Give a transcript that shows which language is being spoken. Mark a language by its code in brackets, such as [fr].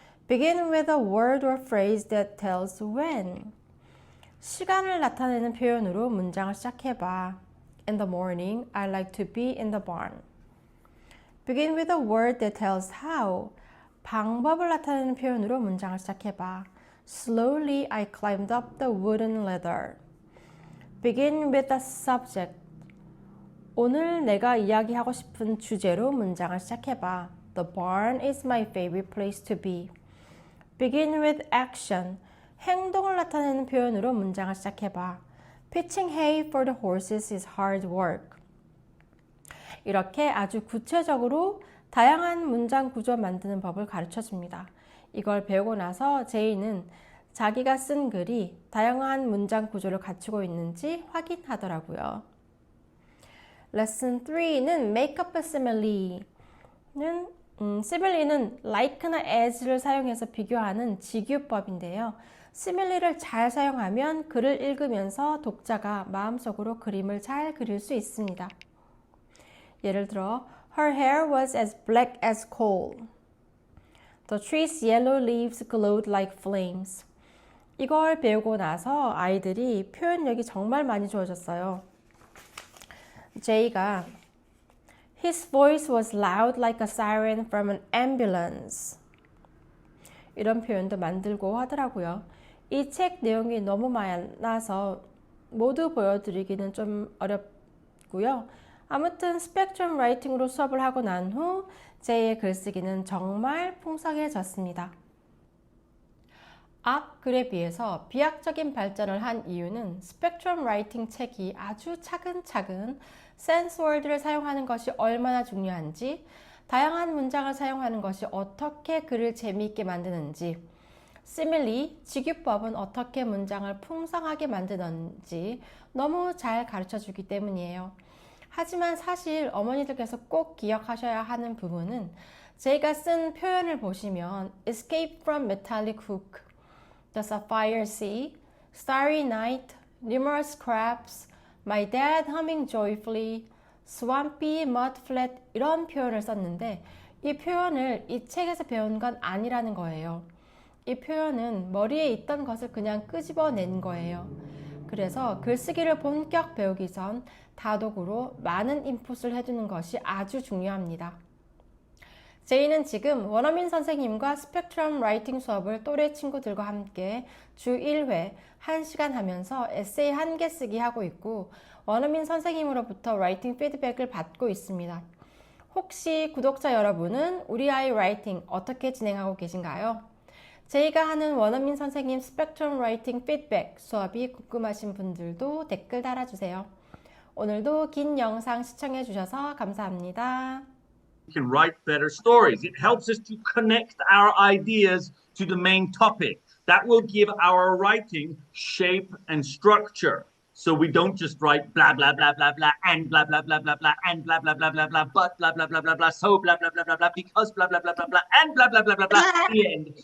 [en] Begin with a word or phrase that tells when. [ko] 시간을 나타내는 표현으로 문장을 시작해봐. [en] In the morning, I like to be in the barn. Begin with a word that tells how. [ko] 방법을 나타내는 표현으로 문장을 시작해봐. [en] Slowly, I climbed up the wooden ladder. Begin with a subject. [ko] 오늘 내가 이야기하고 싶은 주제로 문장을 시작해봐. [en] The barn is my favorite place to be. Begin with action. [ko] 행동을 나타내는 표현으로 문장을 시작해봐. [en] Pitching hay for the horses is hard work. [ko] 이렇게 아주 구체적으로 다양한 문장 구조 만드는 법을 가르쳐 줍니다. 이걸 배우고 나서 제이는 자기가 쓴 글이 다양한 문장 구조를 갖추고 있는지 확인하더라고요. 레슨 3는 [en] Make up a simile [ko] 는 simile는 like나 as를 사용해서 비교하는 직유법인데요. simile를 잘 사용하면 글을 읽으면서 독자가 마음속으로 그림을 잘 그릴 수 있습니다. 예를 들어 [en] Her hair was as black as coal. The tree's yellow leaves glowed like flames. [ko] 이걸 배우고 나서 아이들이 표현력이 정말 많이 좋아졌어요. [en] 제이가 His voice was loud like a siren from an ambulance. [ko] 이런 표현도 만들고 하더라고요. 이 책 내용이 너무 많아서 모두 보여드리기는 좀 어렵고요. 아무튼 스펙트럼 라이팅으로 수업을 하고 난 후 제이의 글쓰기는 정말 풍성해졌습니다. 앞 글에 비해서 비약적인 발전을 한 이유는 스펙트럼 라이팅 책이 아주 차근차근 센스 월드를 사용하는 것이 얼마나 중요한지, 다양한 문장을 사용하는 것이 어떻게 글을 재미있게 만드는지, 시밀리, 직유법은 어떻게 문장을 풍성하게 만드는지 너무 잘 가르쳐주기 때문이에요. 하지만 사실 어머니들께서 꼭 기억하셔야 하는 부분은 제가 쓴 표현을 보시면 [en] Escape from Metallic Hook, The Sapphire Sea, Starry Night, Numerous Crabs, My Dad Humming Joyfully, Swampy Mud Flat [ko] 이런 표현을 썼는데 이 표현을 이 책에서 배운 건 아니라는 거예요. 이 표현은 머리에 있던 것을 그냥 끄집어낸 거예요. 그래서 글쓰기를 본격 배우기 전 다독으로 많은 인풋을 해두는 것이 아주 중요합니다. 제이는 지금 원어민 선생님과 스펙트럼 라이팅 수업을 또래 친구들과 함께 주 1회 1시간 하면서 에세이 1개 쓰기 하고 있고 원어민 선생님으로부터 라이팅 피드백을 받고 있습니다. 혹시 구독자 여러분은 우리 아이 라이팅 어떻게 진행하고 계신가요? 제이가 하는 원어민 선생님 스펙트럼 라이팅 피드백 수업이 궁금하신 분들도 댓글 달아주세요. 오늘도 긴 영상 시청해 주셔서 감사합니다. [en] We can write better stories. It helps us to connect our ideas to the main topic. That will give our writing shape and structure. So we don't just write blah, blah, blah, blah, blah, and blah, blah, blah, blah, blah, and blah, blah, blah, blah, blah, but blah, blah, blah, blah, blah, so blah, blah, blah, blah, blah, because blah, blah, blah, blah, blah, and blah, blah, blah, blah, blah, the end.